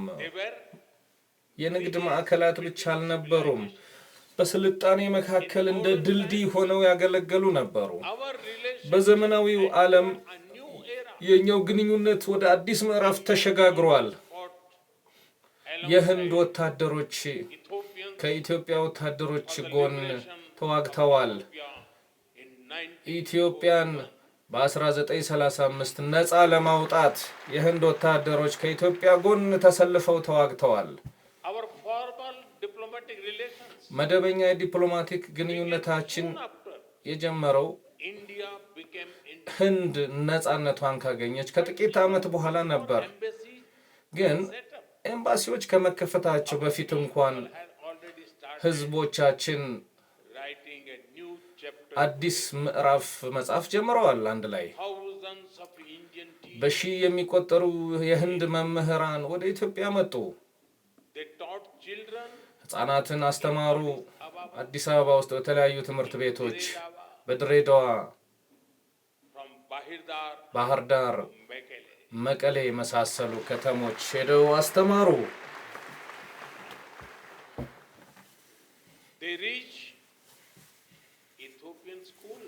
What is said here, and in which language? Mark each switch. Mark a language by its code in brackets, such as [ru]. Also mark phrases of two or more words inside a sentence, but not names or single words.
[en] they were [am] የንግድ ማዕከላት ብቻ አልነበሩም። በስልጣኔ መካከል እንደ ድልድይ ሆነው ያገለገሉ ነበሩ። [en] our relation [am] በዘመናዊው ዓለም [en] a new era [am] የኛው ግንኙነት ወደ አዲስ ምዕራፍ ተሸጋግሯል። [en] fought [am] የህንድ ወታደሮች [en] Ethiopians [am] ከኢትዮጵያ ወታደሮች ጎን ተዋግተዋል። [en] in 19 [am] ኢትዮጵያን በ1935 ነፃ ለማውጣት የህንድ ወታደሮች ከኢትዮጵያ ጎን ተሰልፈው ተዋግተዋል። [en] our formal diplomatic relations [am] መደበኛ የዲፕሎማቲክ ግንኙነታችን [en] after [am] የጀመረው [en] India became [am] ህንድ ነፃነቷን ካገኘች ከጥቂት ዓመት በኋላ ነበር። [en] embassy [am] ግን [en] set up [am] ኤምባሲዎች ከመከፈታቸው በፊት እንኳን [en] had already started [am] ህዝቦቻችን [en] writing a new chapter. [am] አዲስ ምዕራፍ መጻፍ ጀምረዋል። አንድ ላይ [en] Thousands of Indian teachers, [am] በሺህ የሚቆጠሩ የህንድ መምህራን ወደ ኢትዮጵያ መጡ። [en] they taught children [am] ህፃናትን አስተማሩ። አዲስ አበባ ውስጥ በተለያዩ ትምህርት ቤቶች በድሬዳዋ፣ [en] from Bahirdar [am] ባህር ዳር፣ [en] to Mekelle. [am] መቀሌ የመሳሰሉ ከተሞች ሄደው አስተማሩ። [en] They reach Ethiopian schools,